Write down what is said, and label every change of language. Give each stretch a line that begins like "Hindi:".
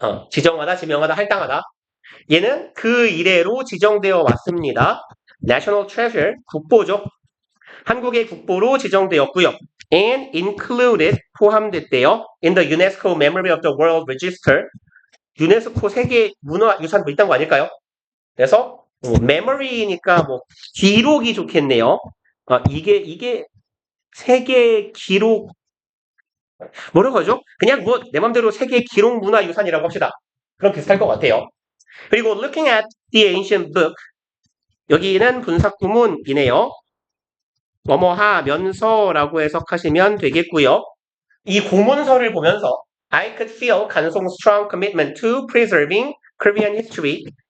Korean: 지정하다, 지명하다, 할당하다. 얘는 그 이래로 지정되어 왔습니다.
English: National Treasure,
Korean: 국보죠. 한국의 국보로 지정되었고요.
English: And included,
Korean: 포함됐대요.
English: In the UNESCO Memory of the World Register.
Korean: 유네스코 세계 문화유산 뭐 있다는 거 아닐까요? 그래서 memory니까 뭐 기록이 좋겠네요. 이게 세계 기록 뭐라고 하죠? 그냥 뭐 내 맘대로 세계 기록 문화유산이라고 합시다. 그럼 비슷할 것 같아요.
English: 그리고 looking at the ancient book
Korean: 여기는 분사구문이네요. 뭐뭐하면서라고 해석하시면 되겠고요. 이 고문서를 보면서
English: I could feel 간송 strong commitment to preserving Korean history.